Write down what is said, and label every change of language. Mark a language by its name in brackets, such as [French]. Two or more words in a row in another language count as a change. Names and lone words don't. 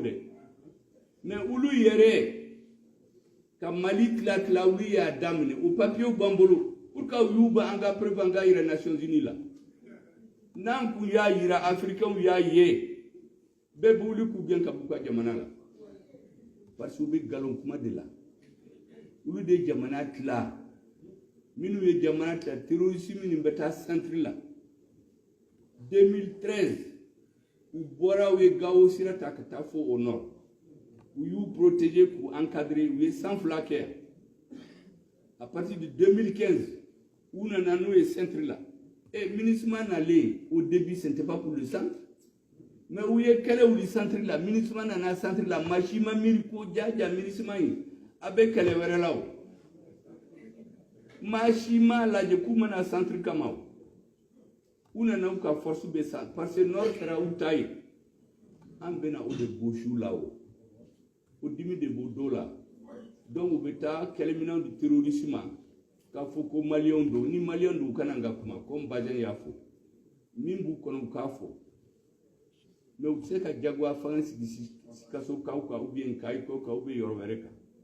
[Bambara] dɛ mais olu yɛrɛ ka Mali tila olu y'a daminɛ o papiyew b'an bolo [French] pour que [Bambara] u y'u ba an ka preuve an ka yira Nations Unies la n'an kun y'a yira africains y'a ye bɛɛ bɛ wuli k'u gɛn ka b'u ka jamana la [French] parce que [Bambara] u bɛ nkalon kuma de la olu de jamana tila minnu ye jamana tila terrorisme min bɛ taa centre la 2013 u bɔra u ye Gao sira ta ka taa fo [French] au nord [Bambara] u y'u protéger k'u encadrer u ye 100 fila kɛ [French] à partir de [Bambara] 2015 u nana n'u ye centre la et ministre nalen [French] au début ce n'était pas pour le centre mais [Bambara] u ye kɛlɛ wuli centre la ministre nana centre la maa si ma miiri ko jaja ministre in a bɛ kɛlɛ wɛrɛ la o maa si ma lajɛ k'u mana centre kama o u nana u ka force bɛ centre [French] parce que [Bambara] nord kɛra u ta ye an bɛna o de gosi la o dimi de b'o dɔw la donc u bɛ taa kɛlɛminɛnw di terrorisme ma k'a fɔ ko maliyɛnw don ni maliyɛnw don u kana n ka kuma comme Bazɛn y'a fɔ min b'u kɔnɔ u k'a fɔ mais u bɛ se ka jagoya fanga sigi Sikasokaw kan [French] ou bien [Bambara] Kayiko kan [French] ou bien [Bambara] yɔrɔ wɛrɛ kan